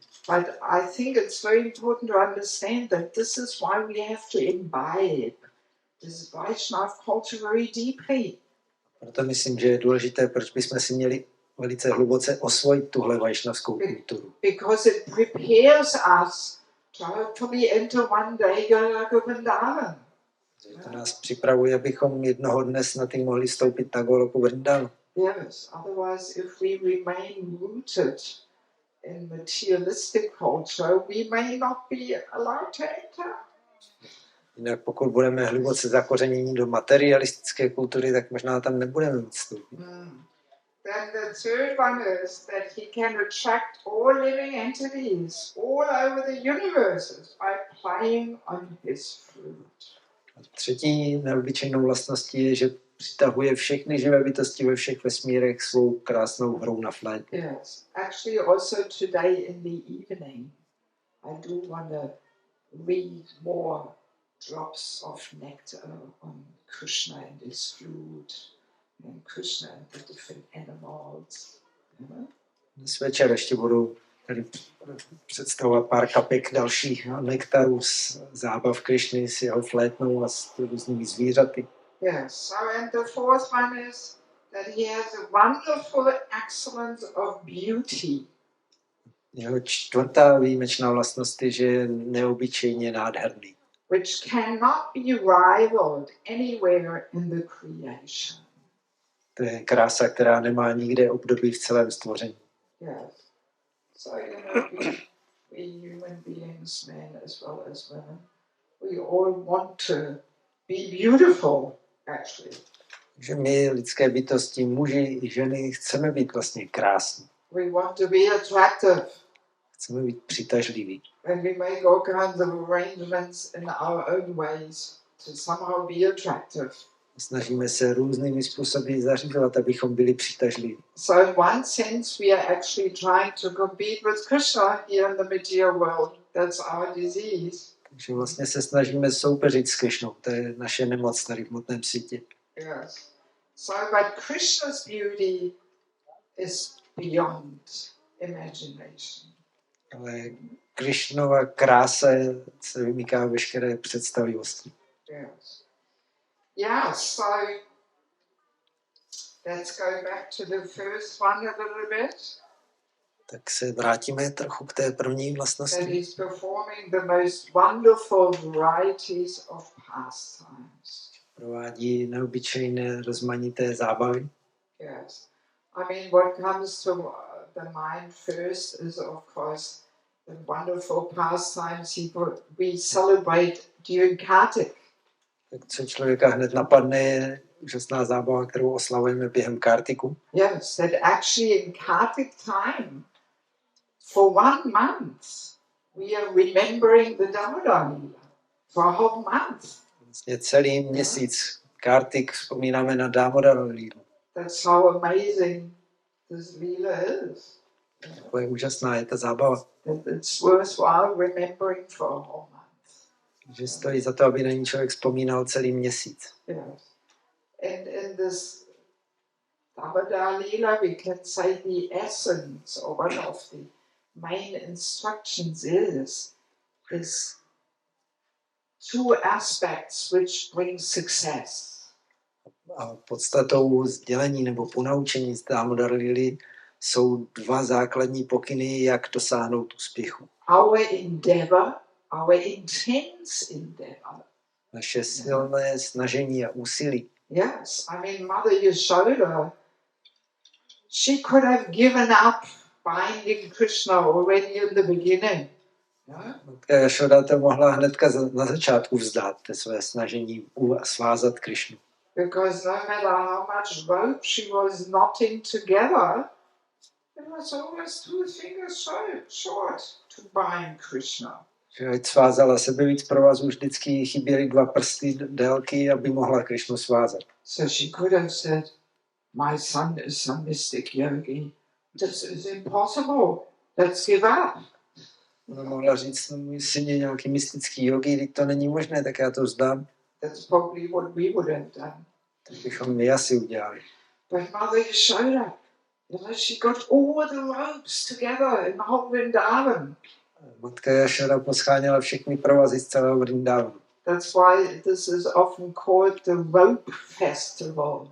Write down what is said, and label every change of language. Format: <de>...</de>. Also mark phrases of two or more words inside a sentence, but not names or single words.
<en>But I think it's very important to understand that this is why we have to imbibe this Vaishnava culture very deeply.</en> <cs>Proto myslím, že je důležité, proč bychom si měli velice hluboce osvojit tuhle vajšnavskou kulturu.</cs> <en>Because it prepares us to hopefully enter one day Goloka Vrindavan.</en> <cs>To nás připravuje, abychom jednoho dne snad i mohli vstoupit na Goloku Vrindavan.</cs> <en>Yes, otherwise if we remain rooted in materialistic culture, we may not be allowed to enter.</en> <cs>Jinak pokud budeme hluboce zakořeněni do materialistické kultury, tak možná tam nebudeme moct vstoupit.</cs> <en>Then the third one is that he can attract all living entities all over the universes by playing on his flute.</en> <cs>A třetí neobyčejnou vlastností je, že přitahuje všechny živé bytosti ve všech vesmírech svou krásnou hrou na flétě.</cs> <en>Yes, actually also today in the evening I do want to read more drops of nectar on Krishna and his flute and Krishna and the different animals.</en> <cs>Dnes večer ještě budu tady představovat pár kapek dalších nektarů z zábav Krišny s jeho flétnou a s různými zvířaty.</cs> <en>Yes, so and the fourth one is that he has a wonderful excellence of beauty.</en> <cs>Jeho čtvrtá výjimečná vlastnost je, že je neobyčejně nádherný.</cs> <en>Which cannot be rivaled anywhere in the creation.</en> <cs>To je krása, která nemá nikde období v celém stvoření.</cs> <en>Yes. So, we human beings, men as well as women, we all want to be beautiful, actually.</en> <cs>Že my, lidské bytosti, muži i ženy, chceme být vlastně krásní.</cs> <en>We want to be attractive.</en> <cs>Chceme být přitažliví.</cs> <en>And we make all kinds of arrangements in our own ways to somehow be attractive.</en> <cs>Snažíme se různými způsoby zařizovat, abychom byli přitažliví.</cs> <en>So in one sense we are actually trying to compete with Krishna here in the material world. That's our disease.</en> <cs>Takže vlastně se snažíme soupeřit s Krišnou. To je naše nemoc tady v hmotném světě.</cs> <en>Yes. So but Krishna's beauty is beyond imagination.</en> <cs>Ale Krišnova krása se vymyká veškeré představivosti.</cs> <en>Yes. Yeah, so let's go back to the first one a little bit.</en> <cs>Tak se vrátíme trochu k té první</cs> <en>That</en> <cs>vlastnosti.</cs> <en>he's performing the most wonderful varieties of pastimes.</en> <cs>Provádí neobyčejné rozmanité zábavy.</cs> <en>Yes. I mean, what comes to the mind first is, of course, the wonderful pastimes we celebrate during Kartik.</en> <cs>Tak co člověka hned napadne, je úžasná zábava, kterou oslavujeme během Kartiku.</cs> <en>Yes, that actually in Kartik time, for 1 month, we are remembering the Damodar for a whole month.</en> <cs>Vlastně celý měsíc Kartik vzpomínáme na Dámodara lílu.</cs> <en>That's how amazing this lila is.</en> <cs>To je úžasná, je ta zábava.</cs> <en>That it's worthwhile remembering for a whole month.</en> <cs>Že stojí za to, aby na ní člověk vzpomínal celý měsíc.</cs> <en>Yes. And in this Damodar lila, we can say the essence, or one of the main instructions is two aspects which bring success.</en> <cs>A podstatou sdělení nebo ponaučení z Dámodar Lily jsou dva základní pokyny, jak dosáhnout úspěchu.</cs> <en>Our endeavor, our intense endeavor.</en> <cs>Naše silné snažení a úsilí.</cs> <en>Yes, I mean, Mother Yashoda, she could have given up binding Krishna already in the beginning.</en> <cs>Yashoda to mohla hnedka na začátku vzdát své snažení svázat Krišnu.</cs> <en>Because no matter how much rope she was knotting together, it was always 2 fingers short to bind Krishna.</en> <cs>Ať svázala sebe víc provazů, vždycky chyběly 2 prsty délky, aby mohla Krišnu svázat.</cs> <en>So she could have said, my son is some mystic yogi. This is impossible. Let's give up.</en> <cs>Ona mohla říct, můj syn je nějaký mystický jogi, když to není možné, tak já to vzdám.</cs> <en>That's probably what we would have done.</en> <cs>Tak bychom my asi udělali.</cs> <en>But Mother Yashoda, she got all the ropes together in the whole Vrindavan.</en> <cs>Matka Yashoda poscháněla všechny provazy z celého Vrindavanu.</cs> <en>That's why this is often called the rope festival.</en>